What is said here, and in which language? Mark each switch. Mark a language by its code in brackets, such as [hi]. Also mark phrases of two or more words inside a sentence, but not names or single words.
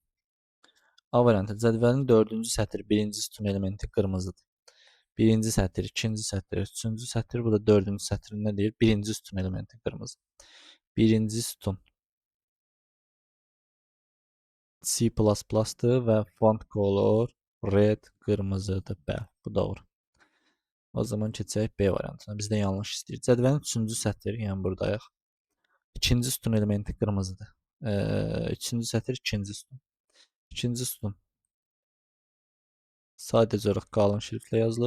[az] A variantı. Cədvəlin 4-cü sətr, 1-ci sütun elementi qırmızıdır. 1-ci sətr, 2-ci sətr, 3-cü sətr, bu da 4-cü sətr nə deyir? 1-ci sütun elementi qırmızı. 1-ci sütun C++'dır və [en] font color red [az] qırmızıdır. Bəli, bu doğru. O zaman keçək B variantına. Bizdə yanlış istəyir. Cədvəlin 3-cü sətr, yəni buradayıq. 2-ci sütun elementi qırmızıdır. 3-cü sətr, 2-ci sütun. 2-ci sütun sadəcə olaraq qalın şriftlə yazılıb.